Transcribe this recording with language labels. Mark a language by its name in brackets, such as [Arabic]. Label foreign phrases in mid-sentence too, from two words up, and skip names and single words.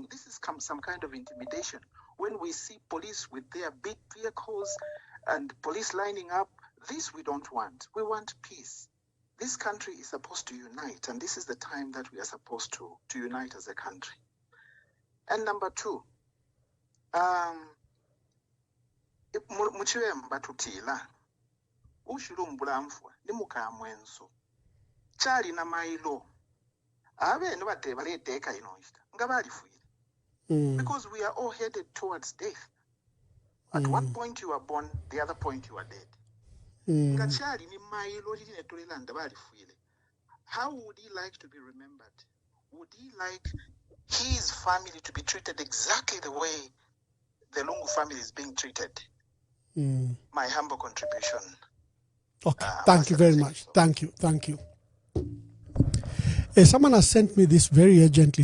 [English] This is some kind of intimidation. When we see police with their big vehicles and police lining up, this we don't want. We want peace. This country is supposed to unite, and this is the time that we are supposed to unite as a country. And number two, [Bemba] muchiwemba tutila ushulumbula mfwa ni mukamwenso chali na mailo abene bate baleteka inoista nga balifuile [English] because we are all headed towards death. At one point you are born, the other point you are dead. [Bemba] Nga chali ni mailo liline tulilanda balifuile. [English] How would he like to be remembered? Would he like his family to be treated exactly the way the Lungu family is being treated? My humble contribution. Okay, thank you very much. Thank you. Someone has sent me this very urgently.